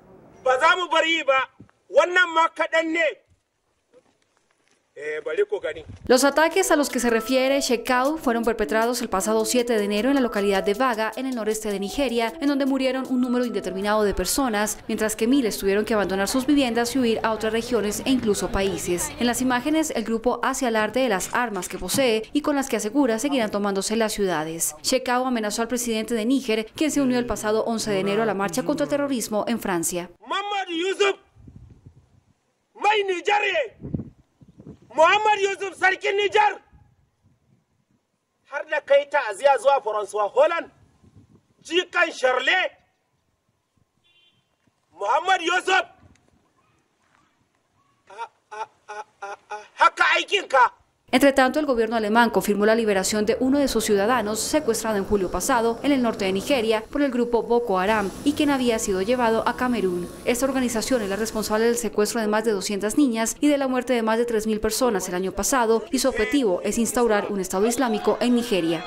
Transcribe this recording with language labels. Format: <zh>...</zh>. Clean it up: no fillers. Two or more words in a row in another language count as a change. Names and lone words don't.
<es>Los ataques a los que se refiere Shekau fueron perpetrados el pasado 7 de enero en la localidad de Baga, en el noreste de Nigeria, en donde murieron un número indeterminado de personas, mientras que miles tuvieron que abandonar sus viviendas y huir a otras regiones e incluso países. En las imágenes, el grupo hace alarde de las armas que posee y con las que asegura seguirán tomándose las ciudades. Shekau amenazó al presidente de Níger, quien se unió el pasado 11 de enero a la marcha contra el terrorismo en Francia.</es> <ha>Muhammad Yusuf sarkin Nijar har da kai ta'aziya zuwa François Hollande jikan Charlet Muhammad Yusuf haka aikinka.</ha> <es>Entre tanto, el gobierno alemán confirmó la liberación de uno de sus ciudadanos secuestrado en julio pasado en el norte de Nigeria por el grupo Boko Haram y quien había sido llevado a Camerún. Esta organización es la responsable del secuestro de más de 200 niñas y de la muerte de más de 3.000 personas el año pasado, y su objetivo es instaurar un Estado Islámico en Nigeria.</es>